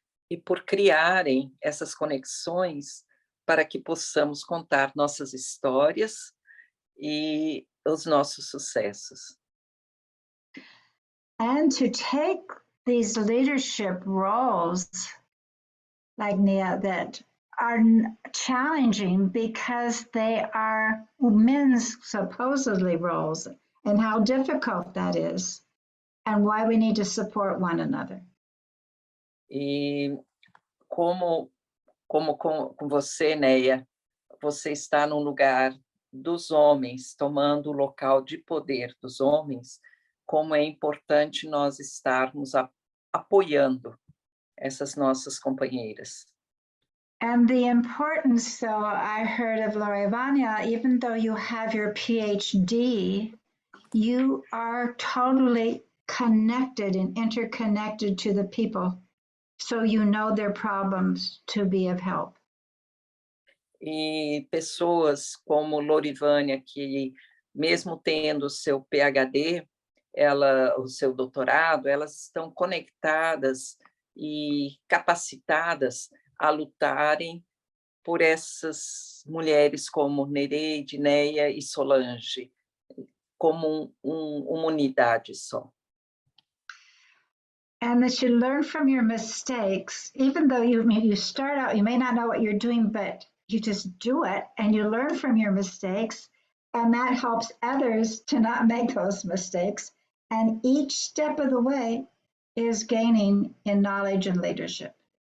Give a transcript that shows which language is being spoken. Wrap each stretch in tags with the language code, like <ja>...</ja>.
<pt>E por criarem essas conexões para que possamos contar nossas histórias e os nossos sucessos.</pt> <en>And to take these leadership roles, like Nia, that are challenging because they are men's supposedly roles, and how difficult that is, and why we need to support one another.</en> <pt>E como com você, Neia, você está num lugar dos homens, tomando o local de poder dos homens, como é importante nós estarmos apoiando essas nossas companheiras.</pt> <en>And the importance, so I heard of Loredana, even though you have your PhD, you are totally connected and interconnected to the people, so you know their problems to be of help.</en> <pt>E pessoas como Lorivânia, que mesmo tendo o seu PhD, o seu doutorado, elas estão conectadas e capacitadas a lutarem por essas mulheres como Nereide, Neia e Solange, como uma unidade só.</pt> <en>And that you learn from your mistakes, even though you start out, you may not know what you're doing, but you just do it and you learn from your mistakes And that helps others to not make those mistakes. And each step of the way is gaining in knowledge and leadership.</en>